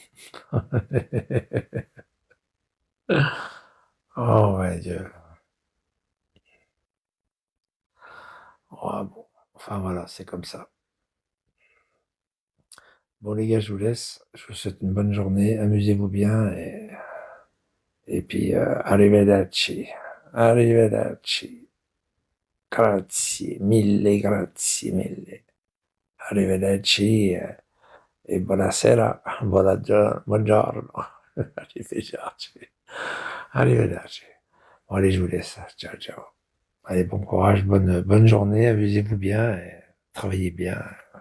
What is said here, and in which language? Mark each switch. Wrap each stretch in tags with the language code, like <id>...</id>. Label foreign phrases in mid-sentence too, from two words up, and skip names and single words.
<fr>Oh, ouais, Dieu. Oh, bon. Enfin, voilà, c'est comme ça. Bon, les gars, je vous laisse. Je vous souhaite une bonne journée. Amusez-vous bien et puis, arrivederci. Arrivederci.</fr> <it>Grazie mille, grazie mille. Arrivederci et buonasera, buongiorno. Arrivederci. Arrivederci.</it> <fr>Bon, allez, je vous laisse.</fr> <it>Ciao, ciao.</it> <fr>Allez, bon courage, bonne journée, amusez-vous bien et travaillez bien.</fr>